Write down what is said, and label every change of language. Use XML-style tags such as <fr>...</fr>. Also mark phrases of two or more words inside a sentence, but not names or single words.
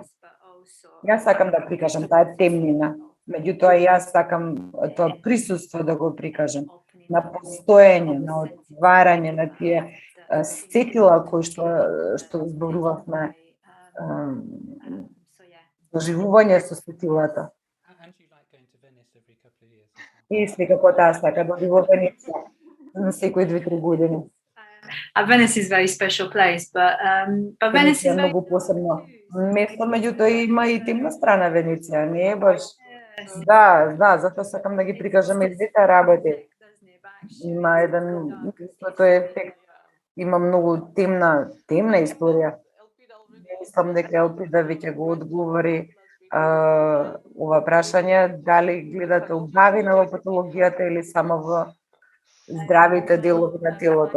<mk>Јас сакам да прикажам таа темнина, меѓутоа јас сакам тоа присуство да го прикажам на постоење, на отварање на тие сетила кои што зборувавме, доживување со сетилата. И секако таа сака да оди во Венеција на секои 2-3 години.</mk> <en>Venice is a very special place, but Venice</en> <mk>е</mk> <en>is</en> <mk>многу посебно место, меѓутоа има и темна страна Венеција, не е баш. Да, затоа сакам да ги прикажам и двете работи. Има еден тој ефект, има многу темна историја. Мислам дека Елпида веќе го одговори ова прашање, дали гледате убавина во патологијата или само во здравите делови на телото.</mk>